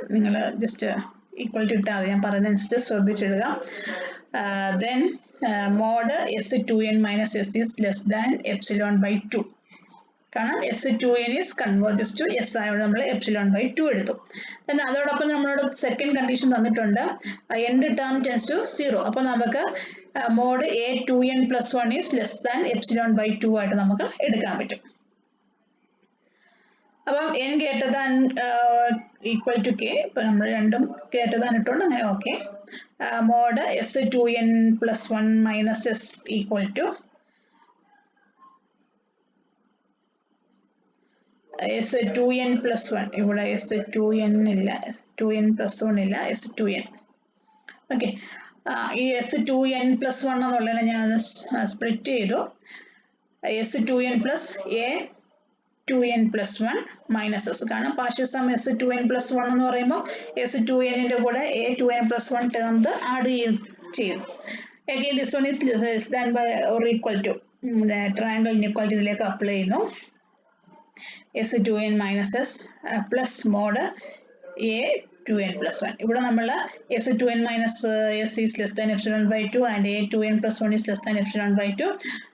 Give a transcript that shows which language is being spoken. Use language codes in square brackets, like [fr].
[ml] നിങ്ങൾ [en] just equal to [ml] ഇട്ടാൽ ഞാൻ പറയുന്നതനുസരിച്ച് ശ്രദ്ധിച്ചിടുക. Then [en] mod S2n minus S is less than epsilon by 2. [ml] കാരണം [en] S2n is converges to S [ml] ആയതുകൊണ്ട് നമ്മൾ epsilon by 2 എടുത്തു. then അതോടൊപ്പം നമ്മളോട് സെക്കൻഡ് കണ്ടീഷൻ തന്നിട്ടുണ്ട് [en] end term tends to 0. [ml] അപ്പോൾ നമുക്ക് [en] mod A2n plus 1 is less than epsilon by 2 [ml] ആയിട്ട് നമുക്ക് എടുക്കാൻ പറ്റും. [en] അപ്പം n greater than equal to k. [ml] അപ്പോൾ നമ്മൾ രണ്ടും greater than ഇട്ടുകൊണ്ട് അങ്ങനെ okay. [en] mod S2n plus 1 minus S equal to S2n plus 1. [ml] ഇവിടെ S2n ഇല്ല, S2n plus 1 ഇല്ല, S2n. ഓക്കെ, ഈ S2n plus 1 എന്നുള്ളതിനെ ഞാൻ സ്പ്ലിറ്റ് ചെയ്തു. [en] S2n plus A2n plus 1 minus S. [ml] കാരണം പാർഷ്യൽ സം S2n plus 1 എന്ന് പറയുമ്പോൾ S2n ന്റെ കൂടെ A2n plus 1 ടേംസ് ആഡ് ചെയ്യും. [en] Again this one is less than by or equal to triangle inequality [ml] ഇതിലേക്ക് അപ്ലൈ ചെയ്യുന്നു. [en] S2n minus S plus mod A2n plus 1. [ml] ഇവിടെ നമ്മൾ [en] S2n minus S is less than epsilon by 2 and A2n plus 1 is less than epsilon by 2.